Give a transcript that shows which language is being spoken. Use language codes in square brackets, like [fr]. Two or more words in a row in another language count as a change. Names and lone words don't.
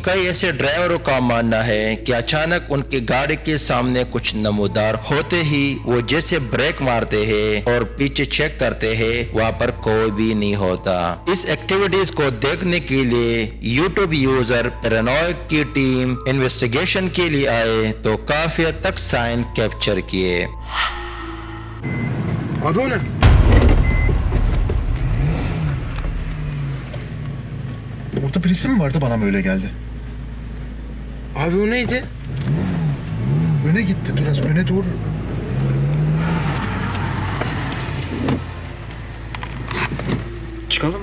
[hi] कई ऐसे ड्राइवरों का मानना है कि अचानक उनकी गाड़ी के सामने कुछ नमूदार होते ही वो जैसे ब्रेक मारते हैं और पीछे चेक करते हैं, वहाँ पर कोई भी नहीं होता। इस एक्टिविटीज को देखने के लिए [en] YouTube user [hi] पैरानॉइड की टीम इन्वेस्टिगेशन के लिए आए तो काफी हद तक [en] sign capture [hi] किए। [tr] Abi o ne? Orada birisi mi vardı, bana mı öyle geldi? Abi o neydi? Öne gitti, biraz öne doğru. Çıkalım mı?